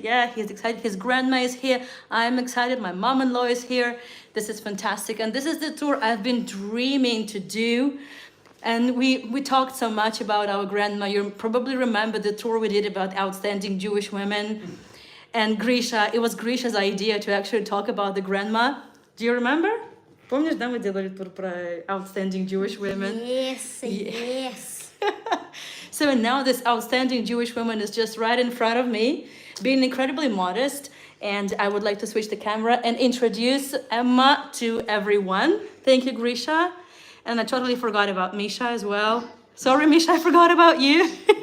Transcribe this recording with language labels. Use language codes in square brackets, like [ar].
[en] Yeah, he's excited. His grandma is here. I'm excited. My mom-in-law is here. This is fantastic. And this is the tour I've been dreaming to do. And we talked so much about our grandma. You probably remember the tour we did about outstanding Jewish women. And Grisha, it was Grisha's idea to actually talk about the grandma. Do you remember? [ru] Помнишь, да, мы делали тур про [en] outstanding Jewish women? Yes. So now this outstanding Jewish woman is just right in front of me, being incredibly modest. And I would like to switch the camera and introduce Emma to everyone. Thank you, Grisha. And I totally forgot about Misha as well. Sorry, Misha, I forgot about you.